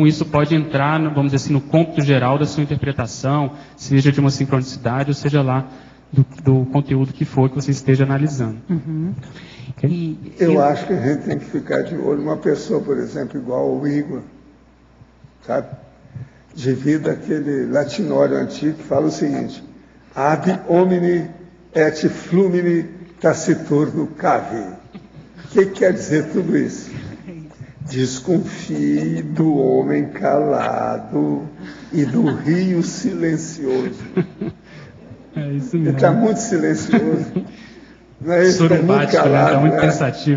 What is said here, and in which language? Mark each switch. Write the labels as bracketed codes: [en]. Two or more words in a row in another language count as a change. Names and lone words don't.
[pt] Isso pode entrar, vamos dizer assim, no cômputo geral da sua interpretação, seja de uma sincronicidade, ou seja lá do conteúdo que for que você esteja analisando. Okay? Eu acho que a gente tem que ficar de olho. Uma pessoa, por exemplo, igual o Igor, sabe? Devido àquele latinório antigo que fala o seguinte: [la] ab homini et flumini taciturno cave. [pt] O que quer dizer tudo isso? Desconfie do homem calado e do rio silencioso. É isso mesmo. Ele está muito silencioso. Não é isso? Está muito calado. Está muito pensativo.